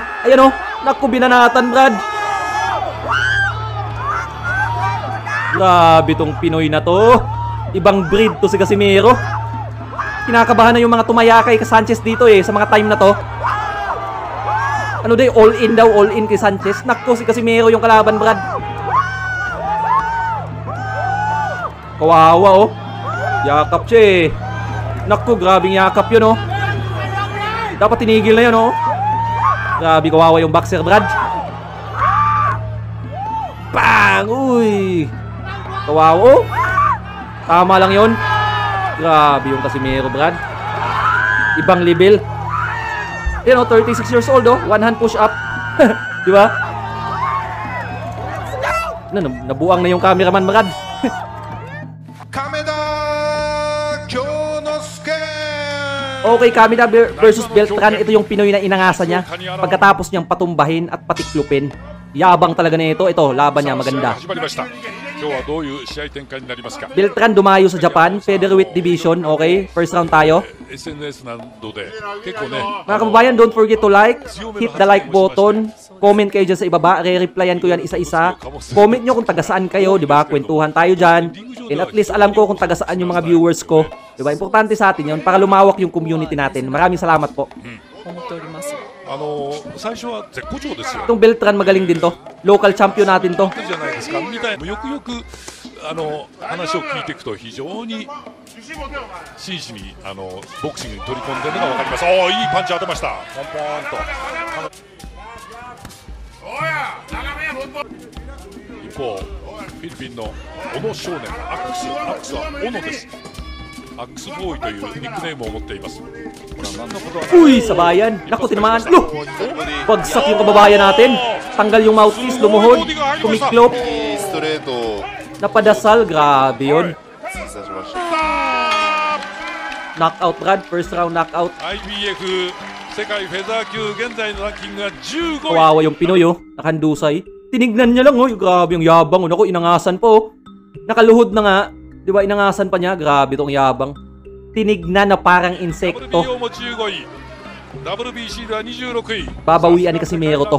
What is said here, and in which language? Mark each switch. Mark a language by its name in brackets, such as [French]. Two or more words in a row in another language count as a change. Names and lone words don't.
[Filipino] Ayan o. Naku, binanatan, Brad. Grabe tong Pinoy na to. Ibang breed to si Casimero. Kinakabahan na yung mga tumaya kay Sanchez dito eh, sa mga time na to. Ano day, all in daw, all in kay Sanchez. Naku, si Casimero yung kalaban, Brad. Kawawa oh. Yakap siya eh. Naku, grabing yakap yun oh. Dapat tinigil na yun oh. Grabe, kawawa yung boxer, Brad. Bang! Uy! Kawawa oh. Tama lang yun. Grabe yung Casimero, Brad. Ibang level. Yan oh, 36 years old oh. [English] One hand push up. [Filipino] Di ba? Nabuang na yung cameraman, Brad. Okay, Kameda versus Beltran. Ito yung Pinoy na inangasan niya pagkatapos niyang patumbahin at patiklupin. Yabang talaga na ito. Ito, laban niya maganda. Beltran dumayo sa Japan, [English] featherweight division. [Filipino] Okay, [English] first round [Filipino] tayo. Mga kababayan, [English] don't forget to like, hit the like button, [Filipino] comment kayo dyan sa ibaba, re-replyan ko yan isa-isa. Comment nyo kung taga saan kayo, di ba? Kwentuhan tayo dyan. [English] And at least [Filipino] alam ko kung taga saan yung mga viewers ko. Di ba? Importante sa atin yun para lumawak yung community natin. Maraming salamat po. Itong Beltran magaling din to. Local champion natin to. [Japanese] 話を聞いていくと非常に真摯にボクシングに取り込んでいるのが分かります。おお、いいパンチ当てました。ポンポーンと。一方、フィリピンの小野少年、アックスは小野です。アックスボーイというニックネームを持っています。 [Filipino] Uy, sabayan. Naku, tinamaan. Loh! Bagsak yung kababayan natin. Tanggal yung mouthpiece, lumuhod, kumiklop. Napadasal, grabe yun. [English] Knockout, Brad. First round knockout. [Japanese] IBF 世界フェザー級現在のランキングが15位。 [Filipino] Kawawa yung Pinoy oh. Nakandusay. Tinignan niya lang oh. Grabe yung yabang oh. Naku, inangasan po oh. Nakaluhod na nga. Di ba inangasan pa niya? Grabe tong yabang. Tinignan na parang insekto. Babawian ni Casimero to.